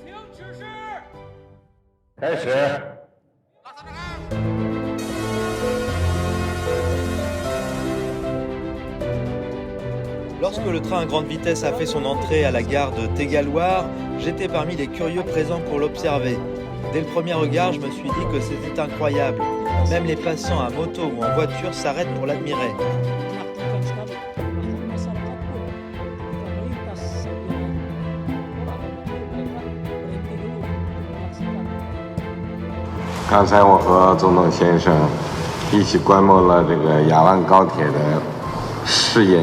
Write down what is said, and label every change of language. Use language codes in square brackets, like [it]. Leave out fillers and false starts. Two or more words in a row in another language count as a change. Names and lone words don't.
[fr] Lorsque le train à grande vitesse a fait son entrée à la gare de Tegaluar, j'étais parmi les curieux présents pour l'observer. Dès le premier regard, je me suis dit que c'était incroyable. Même les passants à moto ou en voiture s'arrêtent pour l'admirer. [zh] 刚才我和总统先生一起观摩了这个雅万高铁的试验